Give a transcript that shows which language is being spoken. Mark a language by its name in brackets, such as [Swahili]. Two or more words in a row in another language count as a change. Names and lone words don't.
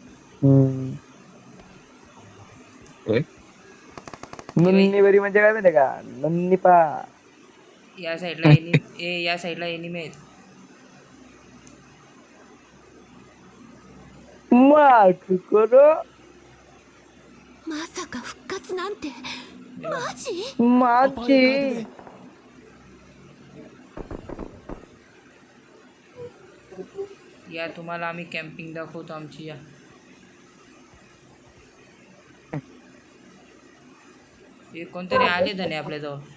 [Marathi] नन्नी बरी म्हणजे काय माहिती का नन्नीपा. या साईडला या साईडला एनिमी आहेत. [Hindi] माफ करो [Japanese] まさか復活なんてマジ？ [Marathi] माझी. या तुम्हाला आम्ही कॅम्पिंग दाखवतो आमची. या हे कोणतरी आले धने आपल्या जवळ.